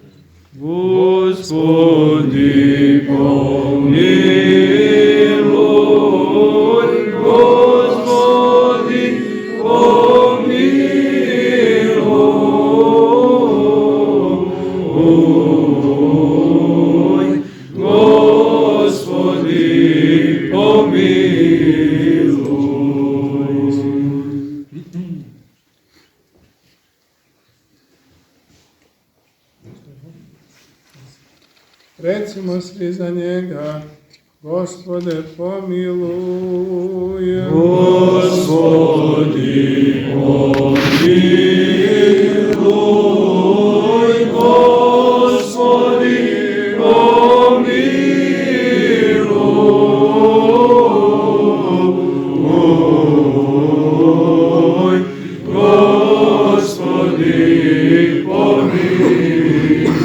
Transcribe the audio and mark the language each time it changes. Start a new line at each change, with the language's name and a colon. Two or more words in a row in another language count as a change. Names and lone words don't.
Ukrainian: Господи, помилуй, Господи, помилуй, Господи, помилуй.
Serbian: Recimo svi za njega, Gospode, pomilуj.
Ukrainian: Господи, помилуй, Господи, помилуй, Господи, помилуй,